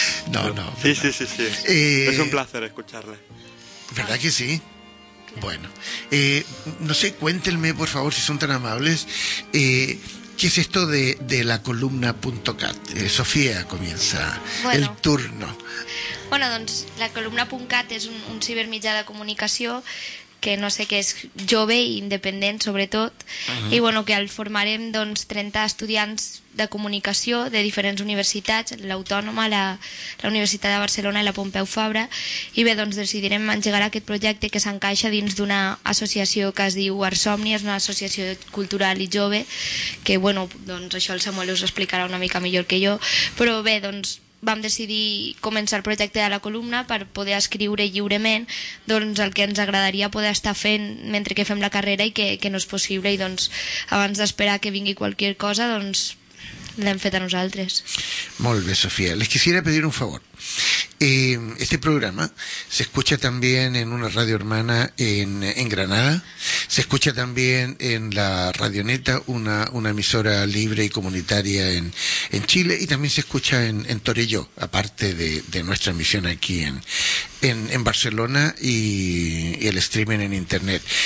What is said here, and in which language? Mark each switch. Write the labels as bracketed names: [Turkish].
[Spanish] No, sí. Es un placer escucharle. ¿Verdad que sí? Bueno, no sé, cuéntenme por favor, si son tan amables, ¿qué es esto de la columna.cat? Sofía comienza, bueno, el turno. [Catalan] Bueno, doncs la columna.cat és un cibermitjà de comunicació que no sé, que és jove i independent sobretot. Uh-huh. I bueno, que el formarem doncs 30 estudiants de comunicació de diferents universitats, l'Autònoma, la Universitat de Barcelona i la Pompeu Fabra, i bé, doncs decidirem engegar aquest projecte que s'encaixa dins d'una associació que es diu Arsomni, és una associació cultural i jove, que bueno, doncs això el Samuel us explicarà una mica millor que jo, però bé, doncs vam decidir començar el projecte de la columna per poder escriure lliurement doncs el que ens agradaria poder estar fent mentre que fem la carrera i que no és possible, i doncs abans d'esperar que vingui qualsevol cosa doncs l'hem fet a nosaltres. Molt bé, [Spanish] Sofía. Les quisiera pedir un favor. Este programa se escucha también en una radio hermana en Granada, se escucha también en la Radioneta, una emisora libre y comunitaria en Chile, y también se escucha en Torelló, aparte de nuestra emisión aquí en Barcelona, y el streaming en internet.